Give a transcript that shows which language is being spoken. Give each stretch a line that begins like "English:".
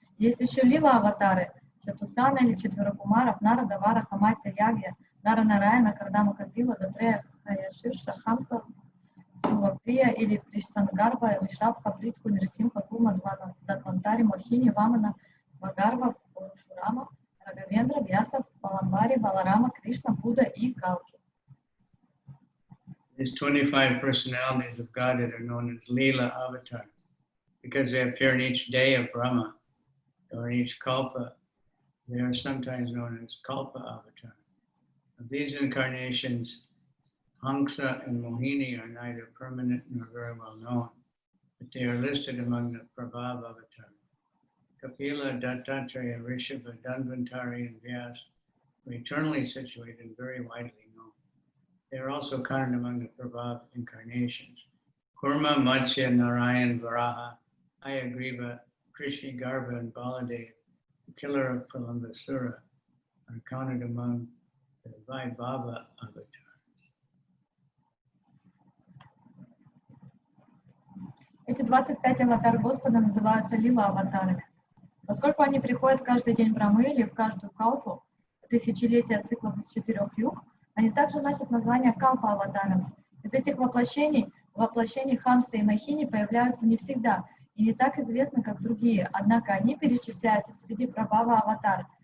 Russian: Есть еще лила-аватары, Чатусана или 4 Кумаров, Нарада, Вараха, Матья, Ягья, Нарана-Нараяна, Кардама, Капила, Датрея, Хаяширша, Хамса, Прия или Триштангарба, Ришабха, Притху, Нрисимха, Кума, Датвантари, Мохини, Вамана, Вагарва, Парушурама, Рагавендра, Вьяса, Паламбари, Баларама, Кришна, Будда и Калки.
English: These 25 personalities of Godhead are known as Lila avatars because they appear in each day of Brahma or in each Kalpa. They are sometimes known as Kalpa avatars. Of these incarnations, Hamsa and Mohini are neither permanent nor very well known. but they are listed among the Prabhava avatars. Kapila, Dattatreya, Rishabha, Dhanvantari, and Vyas were eternally situated and very widely known. They are also counted among the Prabhava incarnations. Kurma, Matsya, Narayan, Varaha, Ayagriva, Krishna Garbha, and Baladev, the killer of Pralambasura, are counted among the Vaibhava avatars.
Russian: Эти 25 аватар Господа называются лила-аватарами. Поскольку они приходят каждый день Брахмы или в каждую калпу, тысячелетия циклов из 4 юг, они также носят название калпа-аватарами. Из этих воплощений Хамсы и Махини появляются не всегда и не так известны, как другие, однако они перечисляются среди Прабхава аватар.